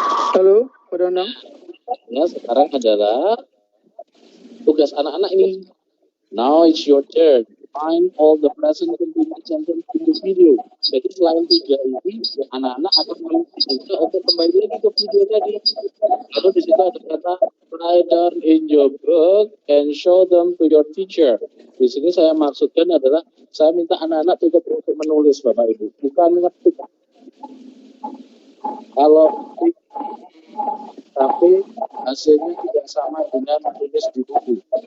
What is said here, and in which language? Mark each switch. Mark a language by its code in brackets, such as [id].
[id] Halo, Pak Danang. Nah, sekarang adalah tugas anak-anak ini. [en] Now it's your turn. find all the present continuous sentence in the video. [id] Jadi selain 3 ini, anak-anak akan meminta untuk kembali lagi ke video tadi. Lalu di situ ada kata [en] write down in your book and show them to your teacher. [id] Di sini saya maksudkan adalah saya minta anak-anak cukup untuk menulis, Bapak Ibu, bukan ngetik. Kalau ngetik, tapi hasilnya tidak sama dengan menulis di buku.